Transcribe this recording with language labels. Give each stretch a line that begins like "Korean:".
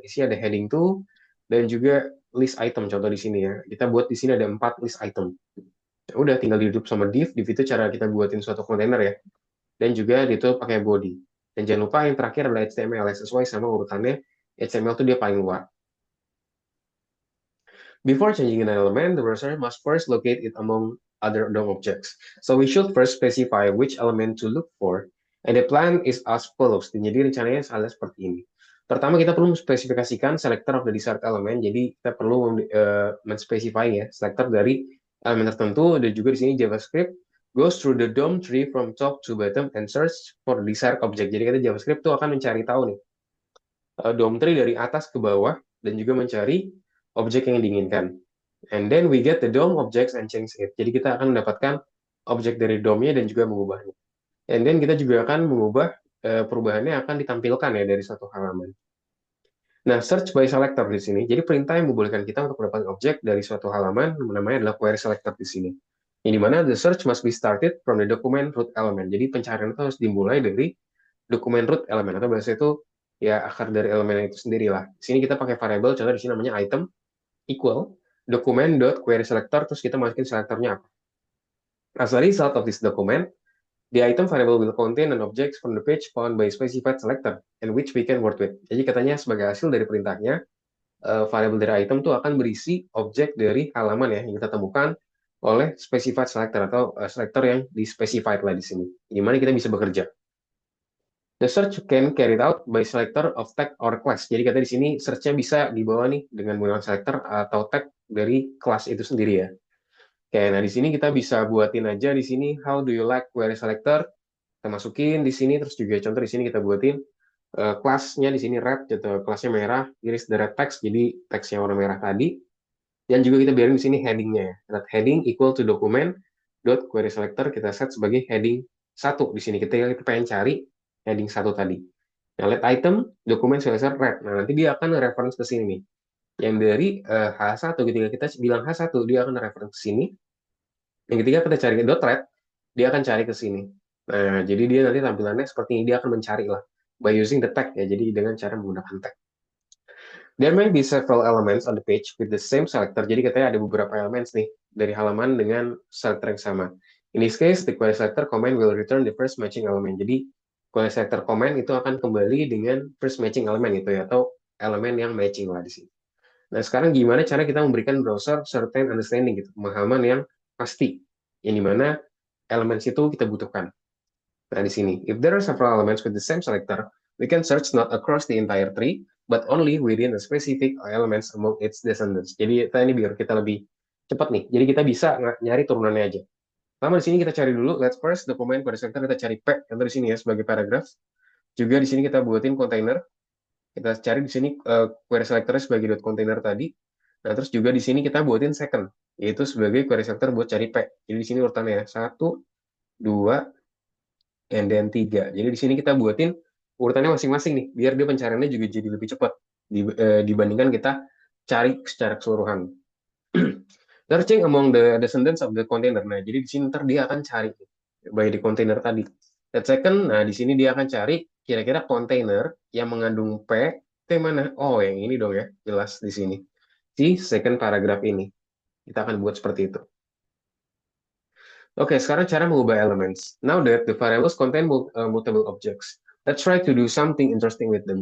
Indonesian: Isi ada heading to, dan juga list item, contoh di sini ya. Kita buat di sini ada 4 list item. Ya udah, tinggal di sama div itu cara kita buatin suatu kontainer ya. Dan juga ditutup pakai body. Dan jangan lupa yang terakhir adalah HTML, sesuai sama urutannya. HTML itu dia paling luar.
English: Before changing an element, the browser must first locate it among other DOM objects. So we should first specify which element to look for, and the plan is as follows.
Indonesian: Jadi rencananya adalah seperti ini. Pertama kita perlu spesifikasikan
English: selector of the desired element.
Indonesian: Jadi kita perlu menspesify ya selector dari elemen tertentu. Dan juga di sini
English: JavaScript goes through the DOM tree from top to bottom and search for the desired object.
Indonesian: Jadi kita JavaScript tuh akan mencari tahu nih DOM tree dari atas ke bawah dan juga mencari objek yang diinginkan.
English: And then we get the DOM objects and change it.
Indonesian: Jadi kita akan mendapatkan objek dari DOM-nya dan juga mengubahnya.
English: And then
Indonesian: kita juga akan mengubah perubahannya akan ditampilkan ya dari suatu halaman. Nah, search by selector di sini. Jadi perintah yang membolehkan kita untuk mendapatkan objek dari suatu halaman namanya adalah query selector di sini. Yang dimana
English: the search must be started from the document root element.
Indonesian: Jadi pencarian itu harus dimulai dari dokumen root element atau bahasa itu ya akar dari elemen itu sendiri lah. Di sini kita pakai variable, contoh di sini namanya item equal document.query selector, terus kita masukin selektornya apa.
English: As a result of this document, the item variable will contain an object from the page found by specified selector and which we can work with.
Indonesian: Jadi katanya sebagai hasil dari perintahnya, variable dari item itu akan berisi objek dari halaman ya yang kita temukan oleh specified selector atau selector yang di-specified lah di sini. Di mana kita bisa bekerja.
English: The search can carried out by selector of tag or class.
Indonesian: Jadi kata di sini search-nya bisa dibawa nih dengan menggunakan selector atau tag dari kelas itu sendiri ya. Oke, nah di sini kita bisa buatin aja di sini
English: how do you like query selector.
Indonesian: kita masukin di sini, terus juga contoh di sini kita buatin kelasnya di sini red, gitu, kelasnya merah,
English: iris the red text,
Indonesian: jadi teksnya warna merah tadi, dan juga kita biarin di sini headingnya ya.
English: Red heading equal to document dot query selector
Indonesian: kita set sebagai heading 1 di sini kita pengen cari heading 1 tadi. Nah, let item dokumen selector red. Nah, nanti dia akan reference ke sini nih. Yang dari H1 ketika kita bilang H1 dia akan reference ke sini. Yang ketika kita cari dot red, dia akan cari ke sini. Nah, jadi dia nanti tampilannya seperti ini, dia akan mencari lah
English: by using the tag
Indonesian: ya. Jadi dengan cara menggunakan tag.
English: There may be several elements on the page with the same selector.
Indonesian: Jadi katanya ada beberapa elements nih dari halaman dengan selector yang sama.
English: In this case, the query selector comment will return the first matching element.
Indonesian: Jadi query selector comment itu akan kembali dengan
English: first matching element
Indonesian: gitu ya, atau elemen yang matching lah di sini. Nah, sekarang gimana cara kita memberikan browser
English: certain understanding
Indonesian: gitu, pemahaman yang pasti, yang dimana elements itu kita butuhkan. Nah, di sini,
English: if there are several elements with the same selector, we can search not across the entire tree, but only within the specific elements among its descendants.
Indonesian: Jadi, ini biar kita lebih cepat nih. Jadi, kita bisa nyari turunannya aja. Pertama, di sini kita cari dulu,
English: let's first
Indonesian: document query selector, kita cari P, contoh di sini ya, sebagai paragraph. Juga di sini kita buatin container. Kita cari di sini query selector sebagai dot container tadi. Nah, terus juga di sini kita buatin second, yaitu sebagai query selector buat cari P. Jadi, di sini urutannya ya, 1, 2,
English: and then
Indonesian: 3. Jadi di sini kita buatin urutannya masing-masing nih, biar dia pencariannya juga jadi lebih cepat dibandingkan kita cari secara keseluruhan.
English: Searching among the descendants of the container.
Indonesian: Nah, jadi di sini ntar dia akan cari
English: by the container tadi. That second,
Indonesian: nah di sini dia akan cari kira-kira kontainer yang mengandung P itu yang mana? Oh, yang ini dong ya, jelas di sini. Si second paragraph ini. Kita akan buat seperti itu. Oke, sekarang cara mengubah elements.
English: Now that the variables contain mutable objects, let's try to do something interesting with them.